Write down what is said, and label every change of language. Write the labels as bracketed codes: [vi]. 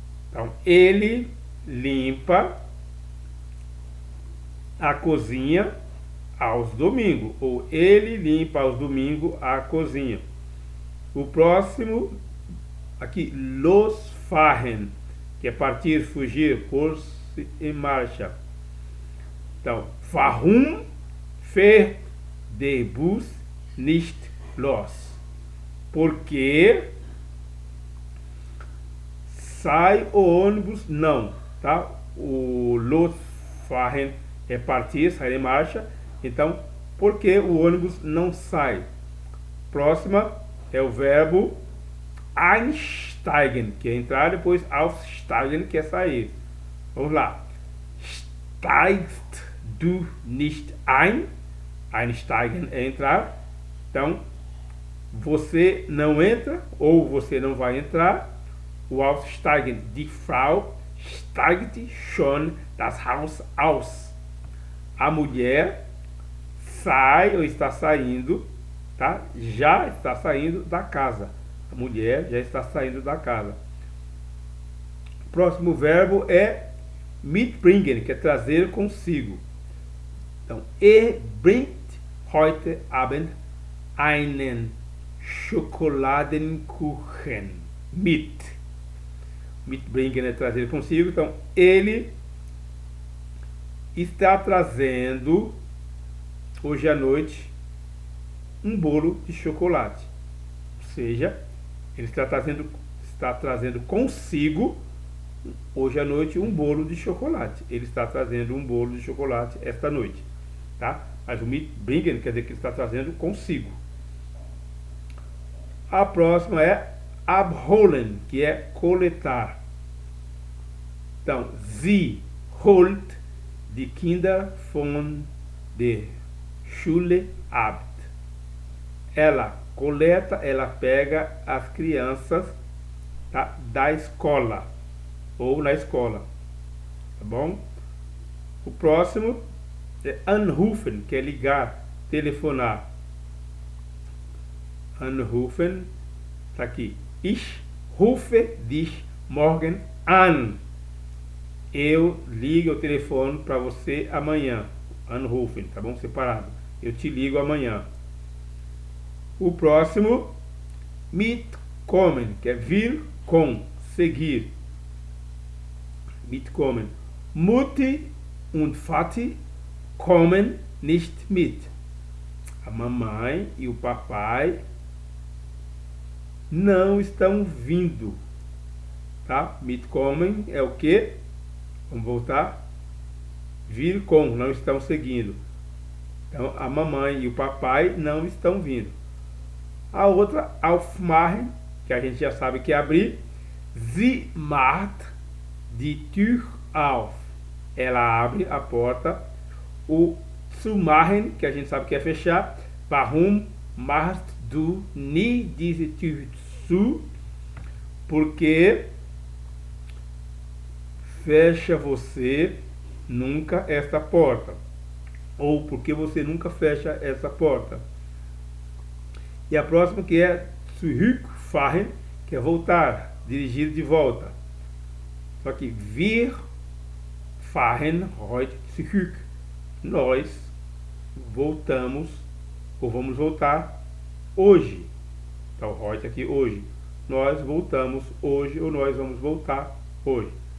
[pt] Então, ele limpa a cozinha aos domingos, ou ele limpa aos domingos a cozinha. O próximo, aqui, losfahren, que é partir, fugir, pôr-se em marcha. [de] Então, warum fährt der Bus nicht los? [pt] Porque sai o ônibus não, tá? O losfahren é partir, sair em marcha. Então, por que o ônibus não sai? Próxima é o verbo einsteigen, que é entrar, depois aussteigen, que é sair. Vamos lá. [de] Steigst du nicht ein? [pt] Einsteigen é entrar. Então, você não entra ou você não vai entrar. [de] O aussteigen, die Frau steigt schon das Haus aus. [pt] A mulher sai ou está saindo, tá? Já está saindo da casa. A mulher já está saindo da casa. Próximo verbo é mitbringen, que é trazer consigo. [de] Então, bringt heute Abend einen Schokoladenkuchen mit. [pt] Mitbringen é trazer consigo. Então, ele está trazendo hoje à noite um bolo de chocolate. Ou seja, ele está trazendo consigo hoje à noite um bolo de chocolate. Ele está trazendo um bolo de chocolate esta noite, tá? Mas o mitbringen quer dizer que ele está trazendo consigo. A próxima é abholen, que é coletar. [de] Então, sie holt die Kinder von der Schule ab. [pt] Ela coleta, ela pega as crianças da escola, ou na escola, tá bom? O próximo é anrufen, que é ligar, telefonar. [de] Anrufen, [pt] tá aqui. [de] Ich rufe dich morgen an. [pt] Eu ligo o telefone para você amanhã. Anrufen, tá bom? Separado. Eu te ligo amanhã. O próximo, mitkommen, que é vir com, seguir. [de] Mitkommen. Mutti und Vati kommen nicht mit. [pt] A mamãe e o papai não estão vindo. Tá? Mitkommen é o que? Vamos voltar. Vir com, não estão seguindo. Então, a mamãe e o papai não estão vindo. A outra, aufmachen, que a gente já sabe que é abrir. [de] Sie macht die Tür auf. [pt] Ela abre a porta. O zumachen, que a gente sabe que é fechar. [de] Warum machst du nie diese Tür zu? [pt] Porque fecha você nunca esta porta. Ou porque você nunca fecha essa porta. E a próxima que é zurückfahren, que é voltar, dirigir de volta. Só que [de] wir fahren heute zurück. [pt] Nós voltamos, ou vamos voltar hoje. Então, heute aqui hoje. Nós voltamos hoje, ou nós vamos voltar hoje.